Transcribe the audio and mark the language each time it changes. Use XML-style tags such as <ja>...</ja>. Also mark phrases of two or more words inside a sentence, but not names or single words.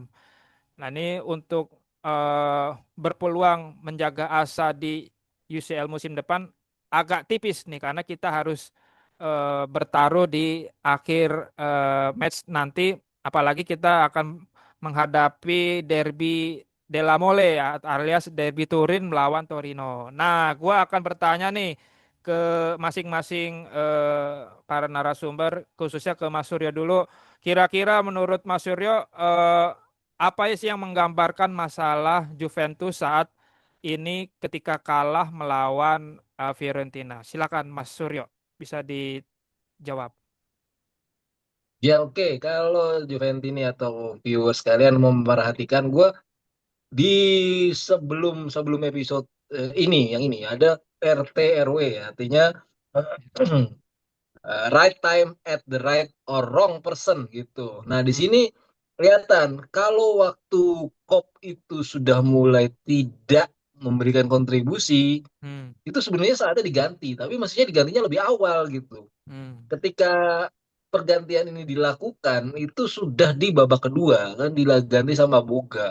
<id>Nah ini untuk berpeluang menjaga asa di UCL musim depan agak tipis nih karena kita harus bertaruh di akhir match nanti, apalagi kita akan menghadapi</id> <it>derby della Mole</it> <id>ya, alias derby Turin melawan Torino. Nah, gua akan bertanya nih ke masing-masing para narasumber, khususnya ke Mas Suryo dulu. Kira-kira menurut Mas Suryo apa sih yang menggambarkan masalah Juventus saat ini ketika kalah melawan Fiorentina? Silakan Mas Suryo, bisa dijawab. Ya oke, kalau Juventini atau viewers kalian mau memperhatikan, gue di sebelum sebelum episode ini, yang ini ada RT RW, ya, artinya</id> <en>right time at the right or wrong person</en> <id>gitu. Nah di Hmm. sini kelihatan kalau waktu COP itu sudah mulai tidak memberikan kontribusi, Hmm. itu sebenarnya saatnya diganti, tapi mestinya digantinya lebih awal gitu. Hmm. Ketika pergantian ini dilakukan itu sudah di babak kedua kan diganti sama Boga.</id>